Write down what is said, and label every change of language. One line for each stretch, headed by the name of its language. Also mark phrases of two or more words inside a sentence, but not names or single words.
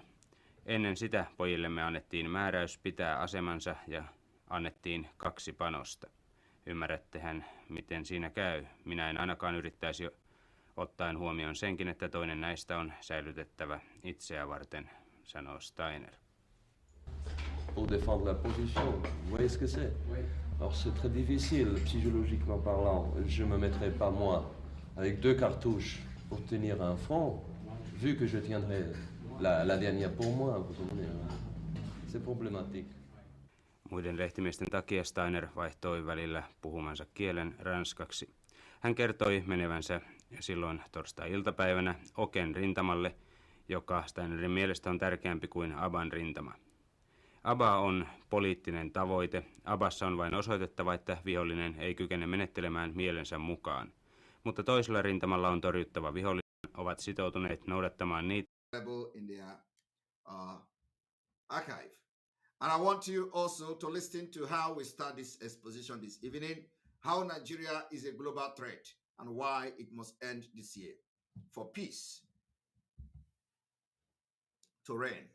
Finnish: Ennen sitä pojillemme annettiin määräys pitää asemansa ja annettiin 2 panosta. Ymmärrättehän, miten siinä käy. Minä en ainakaan yrittäisi ottaen huomioon senkin, että toinen näistä on säilytettävä itseä varten, sanoo Steiner.
French: Pour défendre la position, vous voyez ce que c'est? Alors c'est très difficile, psychologiquement parlant. Je me mettrai pas moi avec 2 cartouches pour tenir un front, vu que je tiendrai la dernière pour moi. C'est problématique.
Finnish: Muiden lehtimiesten takia Steiner vaihtoi välillä puhumansa kielen ranskaksi. Hän kertoi menevänsä silloin torstai-iltapäivänä Oken rintamalle, joka Steinerin mielestä on tärkeämpi kuin Aban rintama. Aba on poliittinen tavoite. Abassa on vain osoitettava, että vihollinen ei kykene menettelemään mielensä mukaan. Mutta toisella rintamalla on torjuttava vihollinen, ovat sitoutuneet noudattamaan niitä.
English: In their archive. And I want you also to listen to how we start this exposition this evening, how Nigeria is a global threat and why it must end this year for peace to reign.